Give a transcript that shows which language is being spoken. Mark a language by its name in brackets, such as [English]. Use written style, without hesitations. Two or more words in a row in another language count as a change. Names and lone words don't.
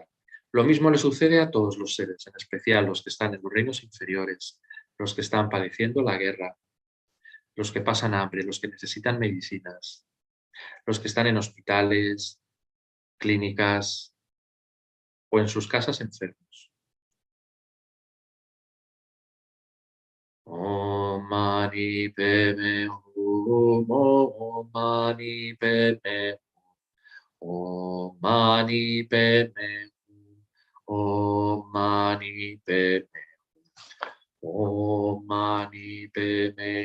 [Spanish] Lo mismo le sucede a todos los seres, en especial los que están en los reinos inferiores, los que están padeciendo la guerra, los que pasan hambre, los que necesitan medicinas, los que están en hospitales, clínicas o en sus casas enfermos. [Sanskrit] Om Mani Padme Hum, Om Mani Padme Hum, Om Mani Padme Hum, Om Mani Padme Hum, Om Mani Padme